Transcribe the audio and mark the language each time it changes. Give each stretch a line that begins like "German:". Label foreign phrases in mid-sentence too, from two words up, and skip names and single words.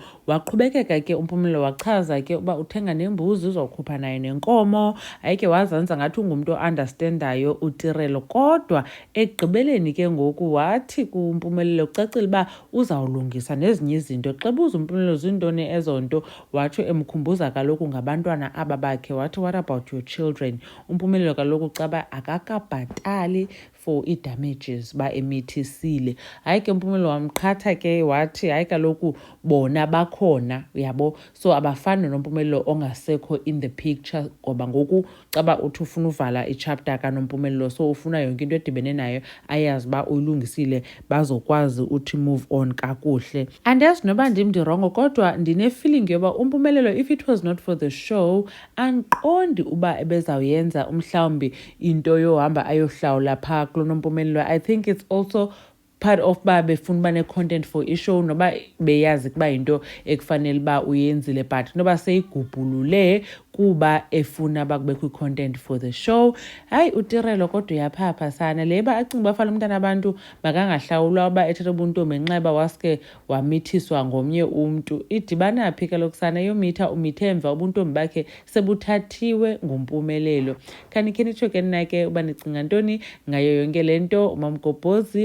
Xhosa: Waqhubekeka ke umpumelelo wachaza ke uba uthenga nembuzi uzokhupha nayo nenkomo. Hayi ke wazanza ngathi ungumntu o-understandayo uTirelo, kodwa ekugqibeleni ke ngoku wathi kumpumelelo kucacile uba uzawulungisa nezinye izinto. Xa buza umpumelelo zintoni ezo nto, watsho emkhumbuza kaloku ngabantwana aba bakhe, wathi
English: what about your children?
Xhosa: Umpumelelo kaloku caba akakabhatali
English: for ii-damages
Xhosa: ba emithisile. Hayi ke umpumelelo wamqhatha ke wathi hayi kaloku bona bakhona, uyabo, so abafani nompumelelo ongasekho
English: in the picture,
Xhosa: ngoba ngoku caba uthi ufuna uvala ichapter kanompumelelo, so ufuna yonke into edibene nayo ayazi uba uyilungisile bazokwazi uthi
English: move on
Xhosa: kakuhle. Andazi noba ndirongo, kodwa ndine-feeling yoba umpumelelo,
English: if it was not for the show,
Xhosa: andiqondi uba ebezawuyenza umhlawumbi into yohamba ayohlawula phaa kulo nompumelelo.
English: I think it's also part of
Xhosa: uba befuna uba
English: ne-content for ishow,
Xhosa: noba beyazi kuba yinto ekufanele uba uyenzile, but noba seyigubhulule kuba efuna uba kubekho
English: i-content for the show.
Xhosa: Hayi uTirelo kodwa uyaphapha sana. Leba acinga uba fana umntana abantu makangahlawulwa uba ethethe ubuntombi enxeba waske wamithiswa ngomnye umntu. Idibana phi kaloku sana yomitha umithe emva ubuntombi bakhe sebuthathiwe ngumpumelelo. Khanikhe nitsho ke nina ke uba nicinga ntoni ngayo yonke le nto.